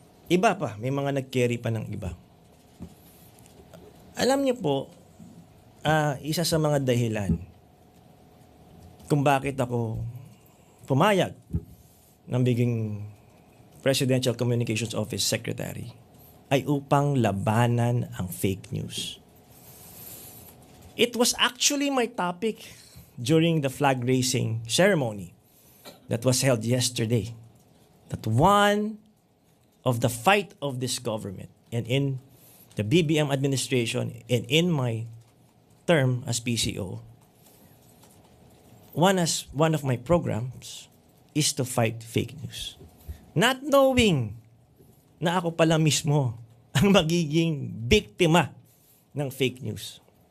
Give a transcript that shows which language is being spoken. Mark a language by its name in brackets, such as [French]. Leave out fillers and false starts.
[Filipino] Iba pa, may mga nag-carry pa ng iba. Alam niyo po, isa sa mga dahilan kung bakit ako pumayag ng biging Presidential Communications Office Secretary ay upang labanan ang fake news. [English] It was actually my topic during the flag raising ceremony that was held yesterday. That one of the fight of this government and in the BBM administration and in my term as PCO, one of my programs is to fight fake news. Not knowing [Filipino] na ako pala mismo ang magiging biktima ng fake news.